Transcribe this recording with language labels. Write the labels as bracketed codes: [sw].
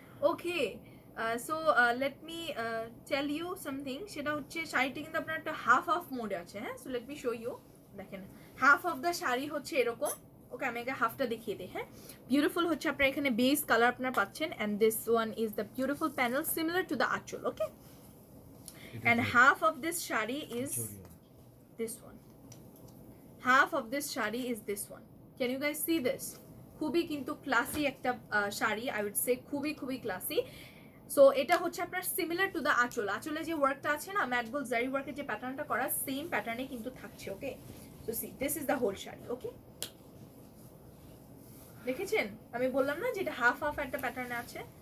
[bn] Okay, [en] so let me tell you something, [bn] সেটা হচ্ছে শাড়িটা কিন্তু আপনার একটা হাফ মোডে আছে। হ্যাঁ, [en] So let me show you. [bn] দেখেন হাফ অফ দ্য শাড়ি হচ্ছে এরকম, ওকে আমি আগে হাফটা দেখিয়ে দিই। হ্যাঁ, বিউটিফুল হচ্ছে আপনার এখানে বেস কালার আপনার পাচ্ছেন, [en] and this one is the beautiful panel similar to the [bn] আঁচল। [en] Okay, and half of this sari is this one. Half of this shari is this one. Can you guys see this? [bn] খুবই কিন্তু classy একটা sari, [en] I would say [bn] খুবই খুবই classy. So এটা হচ্ছে আপনার similar to the আঁচল, আঁচলে যে ওয়ার্কটা আছে না, ম্যাট গোল্ড জারি ওয়ার্কের যে প্যাটার্নটা করা, সেম প্যাটার্নে কিন্তু থাকছে। ওকে, [en] So see this is the whole sari. [bn] ওকে, দেখেছেন আমি বললাম না যে এটা হাফ হাফ একটা প্যাটার্নে আছে।